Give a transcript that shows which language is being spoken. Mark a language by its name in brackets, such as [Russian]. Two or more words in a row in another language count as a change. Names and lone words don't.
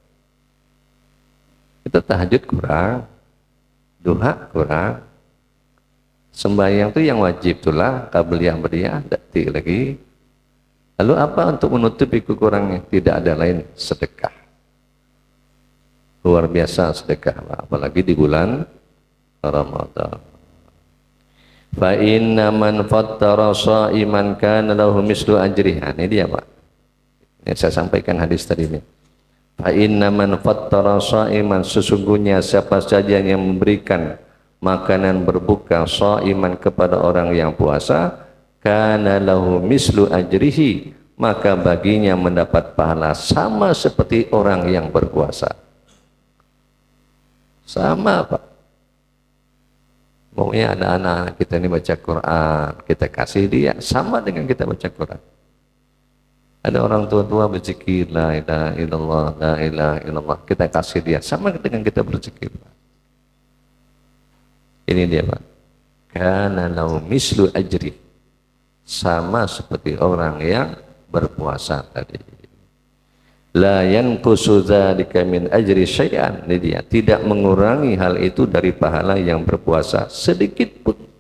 [Indonesian] Kita tahajud kurang, doa kurang, sembahyang itu yang wajib itulah [Arabic] قبلية بعدية, [Indonesian] dati lagi. Lalu apa untuk menutupi kekurangan? Tidak ada lain, sedekah. Luar biasa sedekah, apalagi di bulan Ramadan. [Arabic] فإن من فطر صائما كان له مثل أجره. [Indonesian] Ini dia Pak. Ini saya sampaikan hadis tadi ini. [Arabic] فإن من فطر صائما, [Indonesian] sesungguhnya siapa saja yang memberikan makanan berbuka sha'iman kepada orang yang puasa, [Arabic] كان له مثل أجره, [Indonesian] maka baginya mendapat pahala sama seperti orang yang berpuasa. Sama Pak. Maunya ada anak kita ini baca Quran, kita kasih dia sama dengan kita baca Quran. Ada orang tua-tua berzikir [Arabic] لا إله إلا الله، لا إله إلا الله, [Indonesian] kita kasih dia sama dengan kita berzikir. Ini dia Pak. [Arabic] كان له مثل أجر, [Indonesian] sama seperti orang yang berpuasa tadi. [Arabic] لا ينقص ذلك من أجر شيئا, [Indonesian] ini dia, tidak mengurangi hal itu dari pahala yang berpuasa sedikit pun.